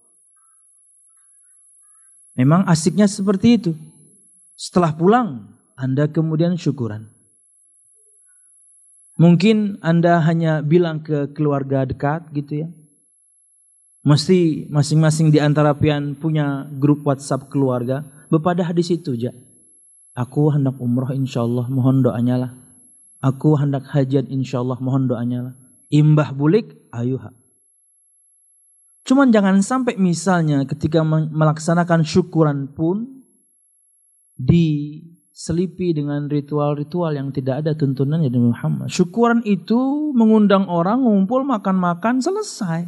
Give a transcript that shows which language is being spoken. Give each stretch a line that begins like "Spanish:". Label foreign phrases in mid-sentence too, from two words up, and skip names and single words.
Indonesian: Memang asiknya seperti itu. Setelah pulang, Anda kemudian syukuran. Mungkin Anda hanya bilang ke keluarga dekat gitu ya. Mesti masing-masing di antara pian punya grup WhatsApp keluarga.
Banjar: Bepadah di situ aja. Aku hendak umrah insyaallah, mohon doanya lah. Aku hendak hajian insyaallah, mohon doanya lah. Imbah bulik, ayuha.
Indonesian: Cuman jangan sampai misalnya ketika melaksanakan syukuran pun diselipi dengan ritual-ritual yang tidak ada tuntunannya dari Muhammad. Syukuran itu mengundang orang ngumpul makan-makan selesai.